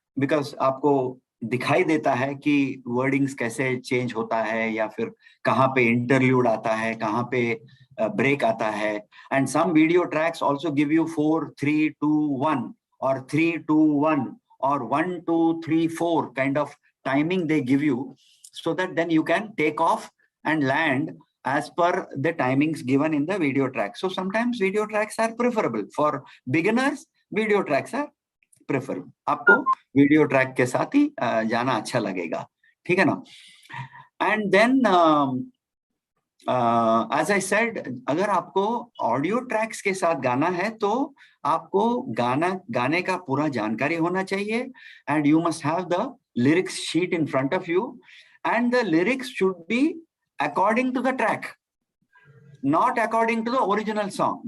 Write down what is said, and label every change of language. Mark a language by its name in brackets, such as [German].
[Hindi] Because आपको दिखाई देता है कि wordings कैसे change होता है, या फिर कहाँ पे interlude आता है, कहाँ पे break आता है. [English] And some video tracks also give you 4, 3, 2, 1 or 3, 2, 1 or 1, 2, 3, 4 kind of timing they give you, so that then you can take off and land as per the timings given in the video track. So sometimes video tracks are preferable. For beginners, video tracks are preferable. [Hindi] आपको video track के साथ ही जाना अच्छा लगेगा, ठीक है ना? [English] And then as I said, [Hindi] अगर आपको audio tracks के साथ गाना है तो आपको गाने का पूरा जानकारी होना चाहिए, [English] and you must have the lyrics sheet in front of you, and the lyrics should be according to the track, not according to the original song.